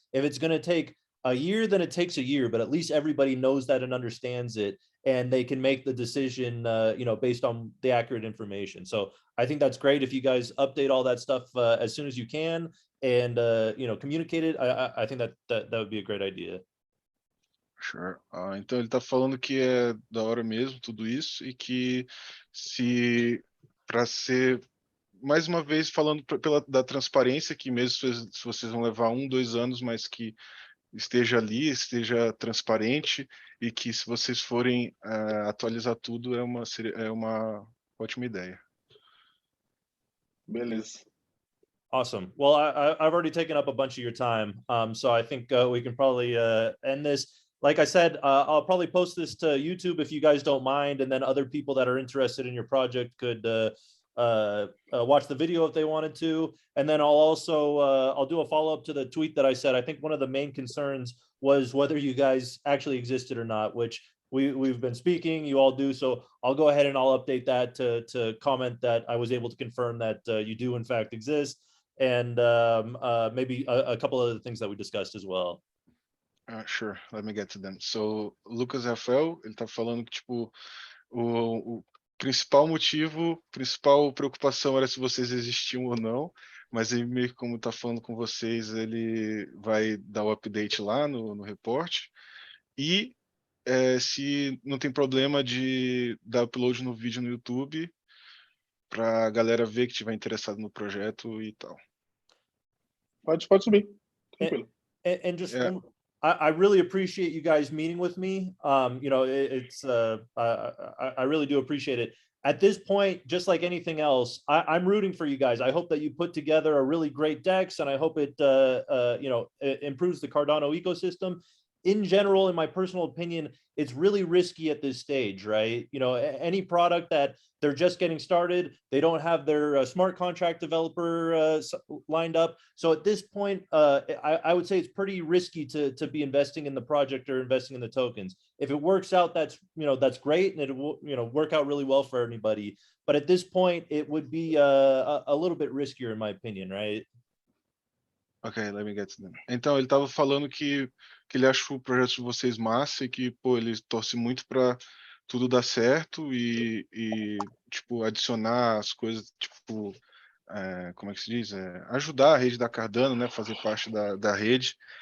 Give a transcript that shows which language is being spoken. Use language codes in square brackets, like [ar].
[en] If it's going to take a year, then it takes a year, but at least everybody knows that and understands it, and they can make the decision, you know, based on the accurate information. So I think that's great if you guys update all that stuff as soon as you can and, you know, communicate it. I think that would be a great idea. Sure. [pt] Então ele está falando que é da hora mesmo tudo isso e que se para ser mais uma vez falando da transparência, que mesmo se vocês vão levar 1-2 anos, mas que esteja ali, esteja transparente, e que se vocês forem atualizar tudo é uma ótima ideia. Beleza. [en] Awesome. Well, I've already taken up a bunch of your time, so I think we can probably end this. Like I said, I'll probably post this to YouTube if you guys don't mind, and then other people that are interested in your project could watch the video if they wanted to. And then I'll do a follow-up to the tweet that I said. I think one of the main concerns was whether you guys actually existed or not, which we've been speaking, you all do. So I'll go ahead and I'll update that to comment that I was able to confirm that you do in fact exist, and maybe a couple other things that we discussed as well. Sure, let me get to them. [pt] So, Lucas Rafael, ele tá falando que, tipo, o principal motivo, principal preocupação era se vocês existiam ou não, mas ele meio que como tá falando com vocês, ele vai dar o update lá no report, e se não tem problema de dar upload no vídeo no YouTube, pra galera ver que tiver interessado no projeto e tal. Pode subir. Tranquilo. [en] And just I really appreciate you guys meeting with me. You know, I really do appreciate it. At this point, just like anything else, I'm rooting for you guys. I hope that you put together a really great DEX, and I hope it, you know, it improves the Cardano ecosystem. In general, in my personal opinion, it's really risky at this stage, right? You know, any product that they're just getting started, they don't have their smart contract developer lined up. So at this point, I would say it's pretty risky to be investing in the project or investing in the tokens. If it works out, that's great, and it will, you know, work out really well for anybody. But at this point, it would be a little bit riskier, in my opinion, right? Ok, let me get to them. [pt] Então, ele estava falando que ele acha o projeto de vocês massa e que, pô, ele torce muito para tudo dar certo e, tipo, adicionar as coisas, tipo, como é que se diz? Ajudar a rede da Cardano, né? Fazer parte da rede.